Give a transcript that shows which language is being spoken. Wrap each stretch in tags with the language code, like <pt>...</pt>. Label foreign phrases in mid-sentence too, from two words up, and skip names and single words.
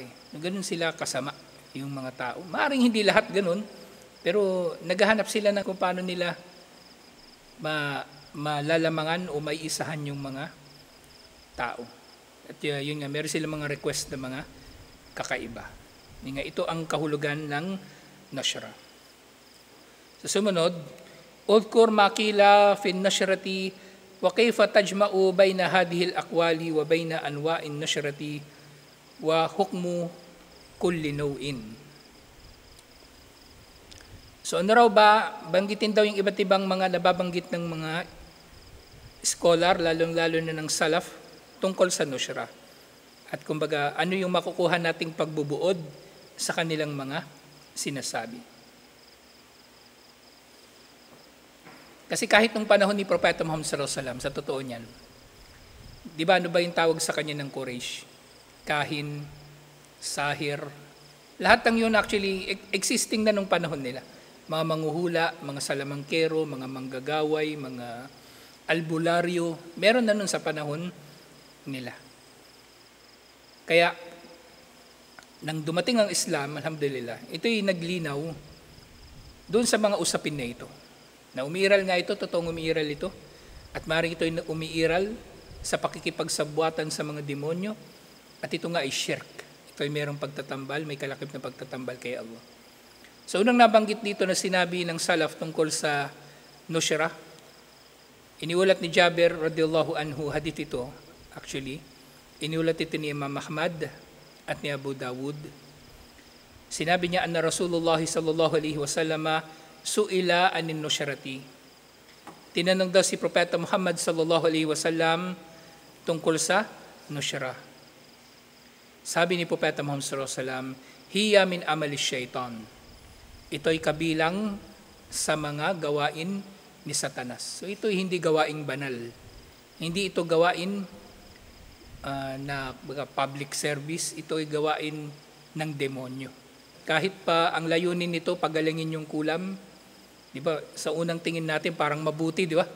<tl>Ganun sila kasama yung mga tao. Maaring hindi lahat ganun, pero naghahanap sila na kung paano nila malalamangan o maiisahan yung mga tao. At yun nga, meron silang mga request na mga kakaiba. Yun nga, ito ang kahulugan ng Nashra. Sa sumunod,</tl> <ar>اذكر ما قيل في النشرة وكيف تجمع بين هذه الأقوال وبين أنواع النشرة وحكم كل نوع.</ar> <tl>So ano raw ba, banggitin daw yung iba't ibang mga nababanggit ng mga scholar, lalong-lalo na ng salaf, tungkol sa nushra. At kumbaga, ano yung makukuha nating pagbubuod sa kanilang mga sinasabi. Kasi kahit nung panahon ni Propeta Muhammad</tl> <ar>صلى الله عليه وسلم,</ar> <tl>sa totoo niyan, di ba ano ba yung tawag sa kanya ng Quraysh?</tl> <ar>كاهن، ساحر,</ar> <tl>lahat ng yun</tl> <en>actually existing</en> <tl>na nung panahon nila. Mga manghuhula, mga salamangkero, mga manggagaway, mga albularyo, meron na nun sa panahon nila. Kaya, nang dumating ang Islam, alhamdulillah, ito'y naglinaw doon sa mga usapin na ito. Na umiiral nga ito, totoong umiiral ito, at maaaring ito'y umiiral sa pakikipagsabwatan sa mga demonyo, at ito nga ay shirk. Ito'y mayroong pagtatambal, may kalakip na pagtatambal kay Allah. So unang nabanggit dito na sinabi ng salaf tungkol sa nushra, iniulat ni Jabir</tl> <ar>رضي الله عنه,</ar> <tl>hadith ito, actually, iniulat ito ni Imam Ahmad at ni Abu Dawud. Sinabi niya,</tl> <ar>أن رسول الله صلى الله عليه وسلم سئل عن النشرة.</ar> <tl>Tinanong daw si Propeta Muhammad</tl> <ar>صلى الله عليه وسلم</ar> <tl>tungkol sa nushra. Sabi ni Propeta Muhammad</tl> <ar>صلى الله عليه وسلم, هي من عمل الشيطان.</ar> <tl>Ito'y kabilang sa mga gawain ni Satanas. So ito'y hindi gawaing banal. Hindi ito gawain na</tl> <en>public service,</en> <tl>ito'y gawain ng demonyo. Kahit pa ang layunin nito, pagalingin yung kulam, di ba, sa unang tingin natin parang mabuti, di ba?</tl>